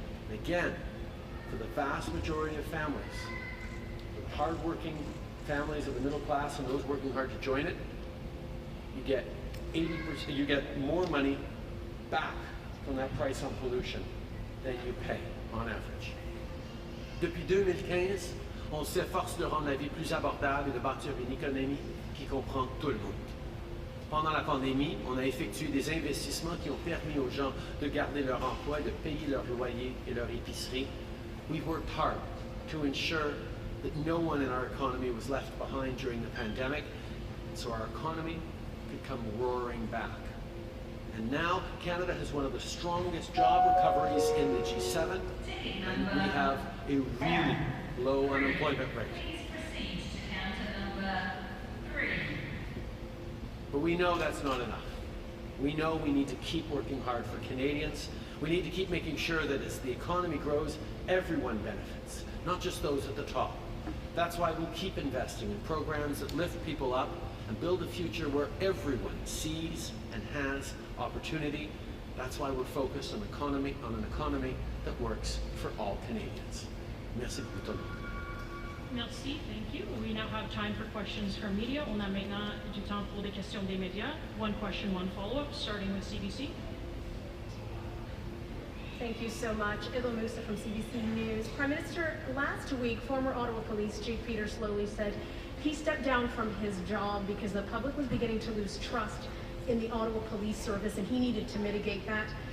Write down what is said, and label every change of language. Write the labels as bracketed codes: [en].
[en] And again, for the vast majority of families, for the hard-working families of the middle class and those working hard to join it, you get 80%, you get more money back from that price on pollution than you pay on average. [fr] Depuis 2015, on s'efforce de rendre la vie plus abordable et de bâtir une économie qui comprend tout le monde. Pendant la pandémie, on a effectué des investissements qui ont permis aux gens de garder leur emploi, de payer leur loyer et leur épicerie. [en] We've worked hard to ensure that no one in our economy was left behind during the pandemic, so our economy could come roaring back. And now, Canada has one of the strongest job recoveries in the G7, and we have a really low unemployment rate. Please proceed to counter number 3. But we know that's not enough. We know we need to keep working hard for Canadians. We need to keep making sure that as the economy grows, everyone benefits, not just those at the top. That's why we'll keep investing in programs that lift people up and build a future where everyone sees and has opportunity. That's why we're focused on an economy that works for all Canadians. [fr] Merci beaucoup tout le monde. [en] Merci, thank you. We now have time for questions from media. [fr] On a maintenant du temps pour des questions des médias. [en] One question, one follow-up, starting with CBC. Thank you so much. Idil Musa from CBC News. Prime Minister, last week, former Ottawa Police Chief Peter Slowly said he stepped down from his job because the public was beginning to lose trust in the Ottawa Police Service, and he needed to mitigate that.